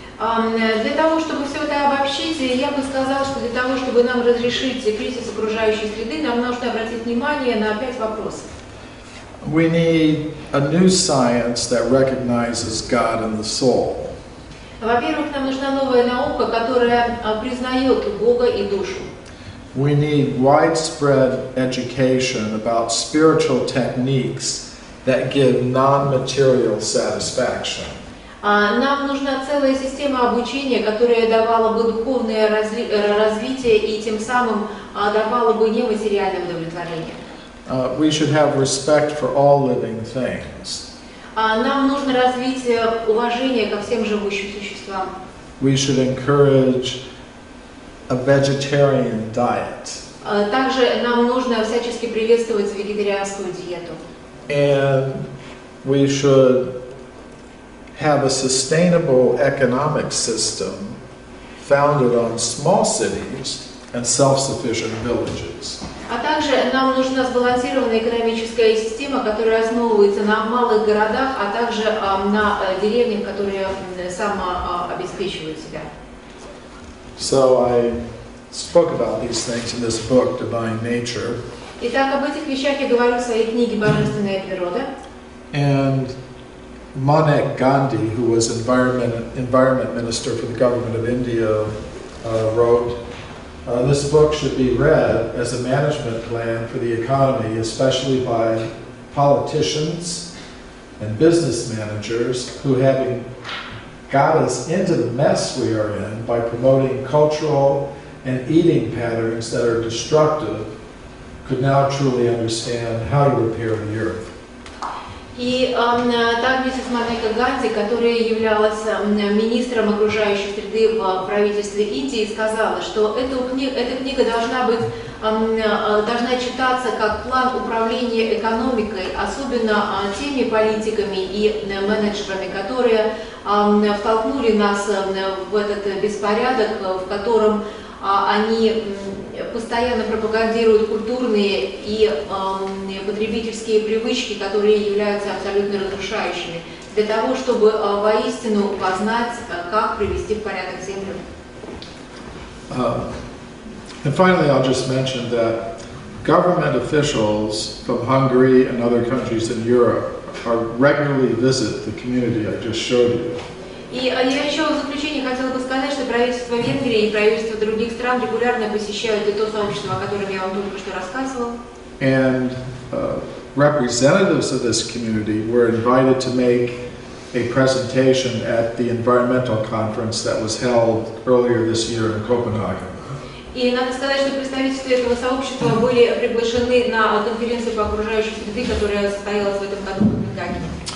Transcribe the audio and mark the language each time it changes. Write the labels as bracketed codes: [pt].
[ru] Для того, чтобы все это обобщить, я бы сказала, что для того, чтобы нам разрешить кризис окружающей среды, нам нужно обратить внимание на 5 вопросов. [en] We need a new science that recognizes God in the soul. [ru] Во-первых, нам нужна новая наука, которая признает Бога и душу. [en] We need widespread education about spiritual techniques that give non-material satisfaction. [ru] Нам нужна целая система обучения, которая давала бы духовное развитие и тем самым давала бы нематериальное удовлетворение. [en] We should have respect for all living things. [ru] Нам нужно развить уважение ко всем живущим существам. [en] We should encourage a vegetarian diet. [ru] Также нам нужно всячески приветствовать вегетарианскую диету. [en] And we should have a sustainable economic system founded on small cities and self-sufficient villages. [ru] А также нам нужна сбалансированная экономическая система, которая основывается на малых городах, а также на деревнях, которые самообеспечивают себя. [en] So I spoke about these things in this book, Divine Nature. [ru] Итак, об этих вещах я говорю в своей книге «Божественная природа». [en] And Manek Gandhi, who was environment minister for the government of India, wrote, this book should be read as a management plan for the economy, especially by politicians and business managers who, having got us into the mess we are in by promoting cultural and eating patterns that are destructive, could now truly understand how to repair the earth. [ru] И так миссис Манека Ганди, которая являлась министром окружающей среды в правительстве Индии, сказала, что эта книга должна читаться как план управления экономикой, особенно теми политиками и менеджерами, которые втолкнули нас в этот беспорядок, в котором они постоянно пропагандируют культурные и потребительские привычки, которые являются абсолютно разрушающими, для того, чтобы воистину познать, как привести в порядок землю. [en] And finally, I'll just mention that government officials from Hungary and other countries in Europe regularly visit the community I just showed you. [ru] И я еще в заключение хотела бы сказать, что правительство Венгрии и правительство других стран регулярно посещают то сообщество, о котором я вам только что рассказывала. [en] And representatives of this community were invited to make a presentation at the environmental conference that was held earlier this year in Copenhagen. [ru] И надо сказать, что представители этого сообщества были приглашены на конференцию по окружающей среде, которая состоялась в этом году в Копенгагене.